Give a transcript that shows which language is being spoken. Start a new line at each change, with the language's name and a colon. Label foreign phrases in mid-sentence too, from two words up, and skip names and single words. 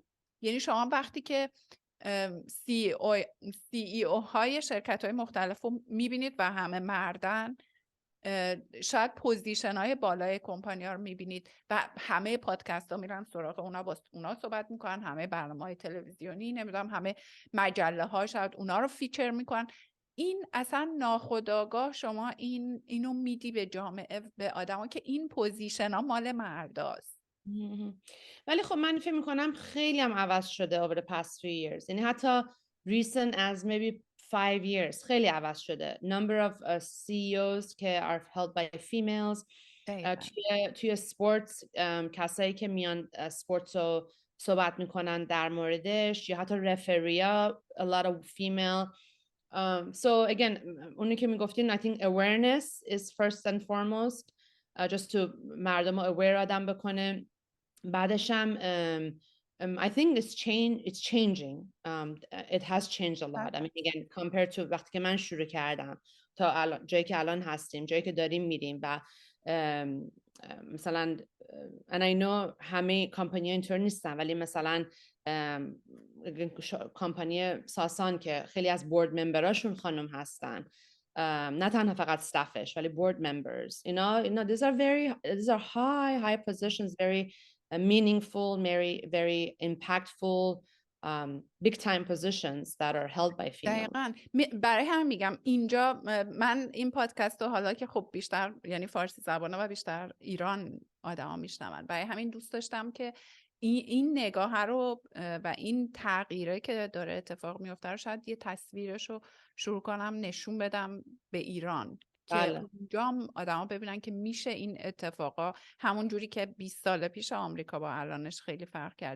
Persian: یعنی شما وقتی که CEO های شرکت های مختلف رو میبینید و همه مردن، شاید پوزیشن های بالای کمپانی ها رو میبینید و همه پادکست ها میرن سراغ اونا، با اونا صحبت میکنن، همه برنامه های تلویزیونی نمیدونم همه مجله ها شاید اونا رو فیچر میکنن. این اصلا ناخودآگاه شما اینو میدی به جامعه، به آدما که این پوزیشن ها مال مرداست. ولی خب من فکر میکنم خیلی هم عوض شده
English: over the past 3 years.
Persian: یعنی حتی
English: recent as maybe 5 years
Persian: خیلی عوض شده. Number of CEOs که are held by females. توی سپورتس کسایی که میان سپورتس رو صحبت میکنن در موردش، یا حتی رفریا
English: a lot of female. So again
Persian: اونی که میگفتین
English: I think awareness is first and foremost, just to
Persian: مردم رو
English: aware
Persian: آدم بکنه. بعدش هم
English: I think it's changing. It has changed a lot. I mean again compared to
Persian: وقتی که من شروع کردم تا الان، جایی که الان هستیم، جایی که داریم میریم. و مثلا
English: and I know
Persian: همه کمپانی اینطور نیستن، ولی مثلا کمپانی ساسان که خیلی از بورد ممبراشون خانم هستن، نه تنها فقط staffش ولی
English: board members. You know these are high positions, very meaningful, very impactful, big time positions that are held by females.
Persian: دقیقاً. برای همین میگم اینجا من این پادکست رو حالا که خب بیشتر یعنی فارسی زبانه و بیشتر ایران آدما میشنون، برای همین دوست داشتم که این نگاه رو و این تغییره که داره اتفاق میفته رو شاید یه تصویرش رو شروع کنم نشون بدم به ایران که اونجا آدما ببینن که میشه این اتفاقا، همون جوری که 20 سال پیش آمریکا با الانش خیلی فرق کرده.